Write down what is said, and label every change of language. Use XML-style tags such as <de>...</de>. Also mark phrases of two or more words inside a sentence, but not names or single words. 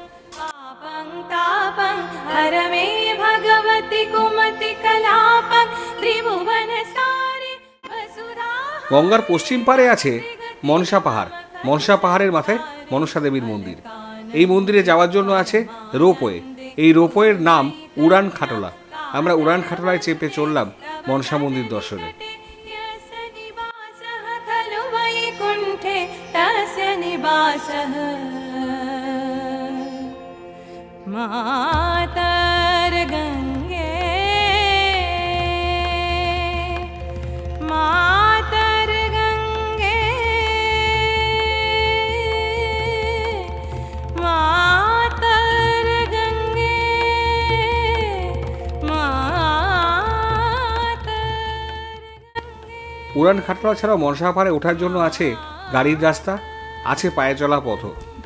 <bn>গঙ্গার পশ্চিম পারে আছে মনসা পাহাড়। মনসা পাহাড়ের মাথায় মনসা দেবীর মন্দির। এই মন্দিরে যাওয়ার জন্য আছে রোপওয়ে। এই রোপওয়ের নাম উড়ান খাটলা। আমরা উড়ান খাটলায় চেপে চললাম মনসা মন্দির দর্শনে।</bn> <sa>मातर गंगे मातर गंगे मातर गंगे मातर।</sa> <bn>উড়ান খাটলা ছাড়াও মনসা পাহাড়ে ওঠার জন্য আছে গাড়ির রাস্তা, আছে পায়ে চলা পথ।</bn>